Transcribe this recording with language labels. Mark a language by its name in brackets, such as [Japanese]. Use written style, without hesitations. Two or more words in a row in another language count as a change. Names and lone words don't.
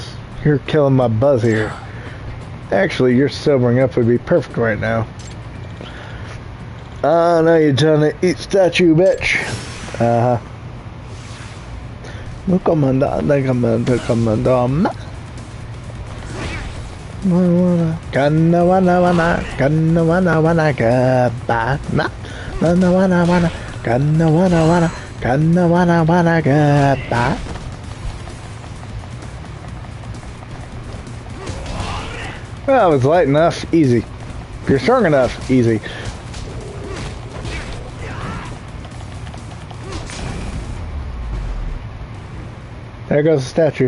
[English] You're killing my buzz here. Actually, your sobering up would be perfect right now. Oh, now you're trying to eat statue, bitch. Uh-huh. Kanna wana wana, kanna wana wana gaba na, kanna wana wana, kanna wana wana, kanna wana wana gaba. Well, it's light enough, easy. If you're strong enough, easy. There goes the statue.